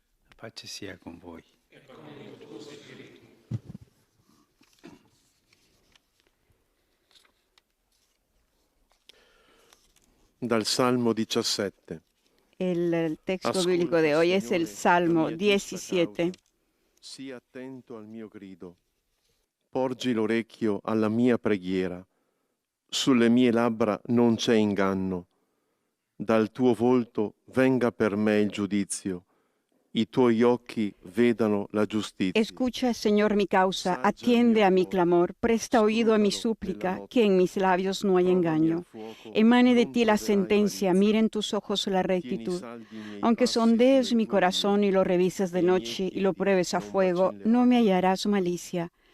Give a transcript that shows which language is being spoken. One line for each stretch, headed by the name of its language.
Italian: La pace sia con voi. Dal Salmo 17.
Spanish: El texto bíblico de hoy es el Salmo 17.
Italian: Sii attento al mio grido. Porgi l'orecchio alla mia preghiera. Sulle mie labbra non c'è inganno. Dal tuo volto venga per me il giudizio. I tuoi occhi vedano la giustizia.
Spanish: Escucha, Señor, mi causa, atiende a mi clamor, presta oído a mi súplica, que en mis labios no hay engaño. Emane de ti la sentencia, mira en tus ojos la rectitud. Aunque sondees mi corazón y lo revises de noche y lo pruebes a fuego, no me hallarás malicia.